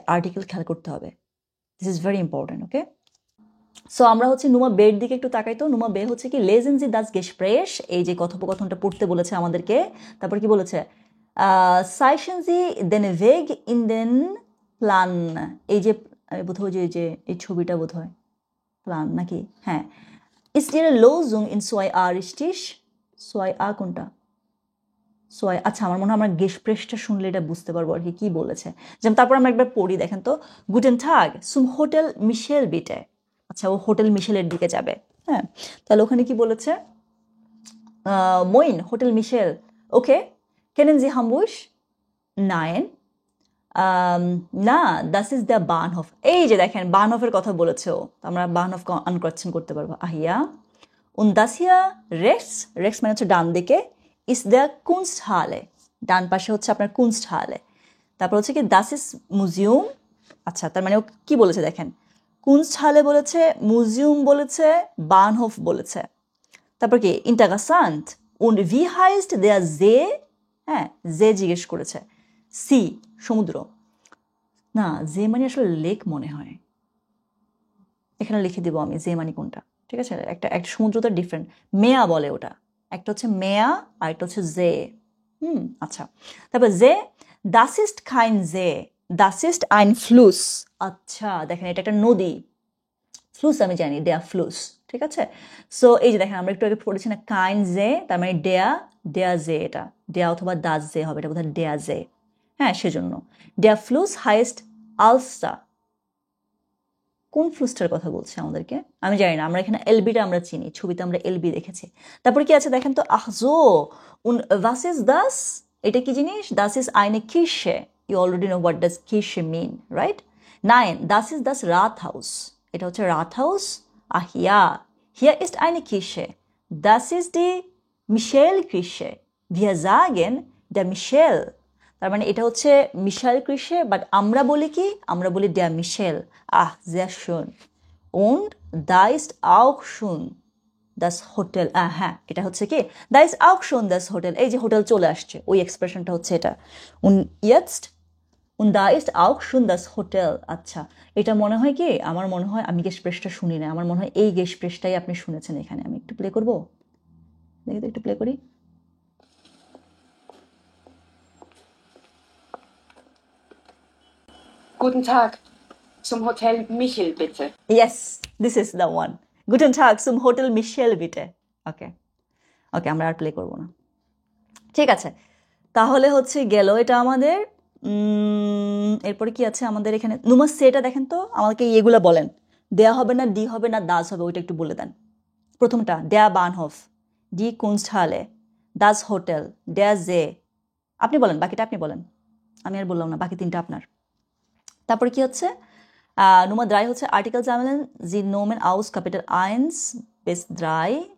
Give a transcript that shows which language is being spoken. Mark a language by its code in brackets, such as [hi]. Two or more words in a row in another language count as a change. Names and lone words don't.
[bn] আর্টিকেল খেয়াল করতে হবে, [en] this is very important, okay. [bn] সো আমরা হচ্ছে [de] Nummer b [bn] দিকে একটু তাকাই তো। [de] Nummer b [bn] হচ্ছে কি [de] Lesen Sie das Gespräch, [bn] এই যে কথোপকথনটা পড়তে বলেছে আমাদেরকে। তারপর কি বলেছে, [de] Zeichnen Sie den Weg in den Plan, [bn] এই যে বোধহয় যে এই ছবিটা বোধহয় প্লান নাকি, হ্যাঁ। [de] Ist Ihre Lösung in 2a richtig? [bn] 2a কোনটা? 2, আচ্ছা, আমার মনে হয় আমরা গেসপ্রেশটা শুনলে এটা বুঝতে পারবো আর কি বলেছে। যেমন তারপর আমরা একবার পড়ি, দেখেন তো। [de] Guten Tag, zum Hotel Michel bitte. [bn] আচ্ছা, ও হোটেল মিশেলের দিকে যাবে, হ্যাঁ। তাহলে ওখানে কি বলেছে, [de] Moin, Hotel Michel. Okay, kennen Sie Hamburg? Nein. না, das ist der Bahnhof. [bn] এই যে দেখেন বানহফের কথা বলেছে ও, আমরা বানহফ আনক্রয়েছেন করতে পারবো। [de] আহিয়া und das hier rechts, rechts [bn] মানে হচ্ছে ডান দিকে, [de] ist der Kunsthalle, [bn] ডান পাশে হচ্ছে আপনার Kunsthalle। তারপর হচ্ছে কি [de] das ist Museum, [bn] আচ্ছা, তার মানে ও কি বলেছে দেখেন, Kunsthalle বলেছে, মিউজিয়াম বলেছে, বানহফ বলেছে। তারপর কি ইন্টারেসান্ট [de] und wie heißt der See? [bn] হ্যাঁ জে জিজ্ঞেস করেছে সি সমুদ্র না জে মানে আসলে লেক মনে হয় এখানে লিখে দিব আমি জে মানে কোনটা ঠিক আছে একটা সমুদ্র তো ডিফারেন্ট মেয়া বলে ওটা একটা হচ্ছে মেয়া আর একটা হচ্ছে জে আচ্ছা তারপর জে [de] das ist kein See das ist ein Fluss [bn] আচ্ছা দেখেন এটা একটা নদী ফ্লুস আমি জানি [de] der Fluss [bn] ঠিক আছে সো এই যে দেখেন আমরা একটু আগে পড়েছি না [de] kein See [bn] তার মানে [de] der See [bn] এটা ডেয়া অথবা [de] das See [bn] হবে এটা বোধহয় [de] der See [bn] হ্যাঁ সেজন্য [de] der Fluss heißt also [bn] কোন ফ্লুসটার কথা বলছে আমাদেরকে আমি জানি না আমরা এখানে এলবিটা আমরা চিনি ছবিতে আমরা এলবি দেখেছি তারপর কি আছে দেখেন তো আহজো [de] was ist das [bn] এটা কি জিনিস [de] das ist eine Kirche [en] you already know what does Kirche mean right [de] nein das ist das Rathaus [bn] এটা হচ্ছে রাথহাউস [de] ja hier ist eine Kirche das ist die Michel-Kirche wir sagen der Michel [bn] তার মানে এটা হচ্ছে মিশেল ক্রিশে বাট আমরা বলি কি আমরা বলি [de] der Michel sehr schön und da ist auch schon das Hotel [bn] হ্যাঁ এটা হচ্ছে কি [de] da ist auch schon das Hotel [bn] এই যে হোটেল চলে আসছে ওই এক্সপ্রেশনটা হচ্ছে এটা [de] und jetzt und da ist auch schon das Hotel [bn] আচ্ছা এটা মনে হয় কি আমার মনে হয় আমি গেস্টপ্রেসটা শুনি না আমার মনে হয় এই গেস্টপ্রেসটাই আপনি শুনেছেন এখানে আমি একটু প্লে করব দেখি তো একটু প্লে করি [de] Guten Tag, zum Hotel Michel bitte. [en] Yes, this is the one. [de] Guten Tag, zum Hotel Michel bitte. Okay. [bn] Okay, আমরা আর প্লে করব না ঠিক আছে তাহলে হচ্ছে গেল এটা আমাদের এরপরে কি আছে আমাদের এখানে নুমার সেটা দেখেন তো আমাকে এগুলো বলেন দেয়া হবে না ডি হবে না দাস হবে ওইটা একটু বলে দেন প্রথমটা [de] der Bahnhof die Kunsthalle das Hotel der See [bn] আপনি বলেন বাকিটা আপনি বলেন আমি আর বললাম না বাকি তিনটা আপনার তারপরে কি হচ্ছে Nummer 3 হচ্ছে [de] Artikel sammeln Sie Nomen aus Kapitel 1 bis 3